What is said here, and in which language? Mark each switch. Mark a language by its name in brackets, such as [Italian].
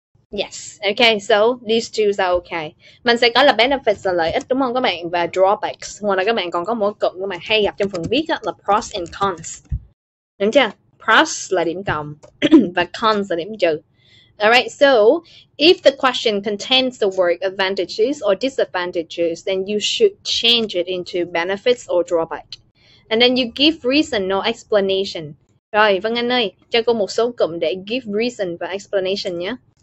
[English] Yes, okay, so these two are okay. [Vietnamese] Mình sẽ có là benefits là lợi ích đúng không các bạn? Và drawbacks. Ngoài ra các bạn còn có một cụm các bạn hay gặp trong phần viết là [English] pros and cons. [Vietnamese] Đúng chưa? Pros là điểm cộng và cons là điểm trừ. [English] Alright, so if the question contains the word advantages or disadvantages, then you should change it into benefits or drawback. And then you give reason or explanation. [Vietnamese] Rồi, Vân Anh ơi, cho cô một số cụm để [English] give reason [Vietnamese] và explanation nhé.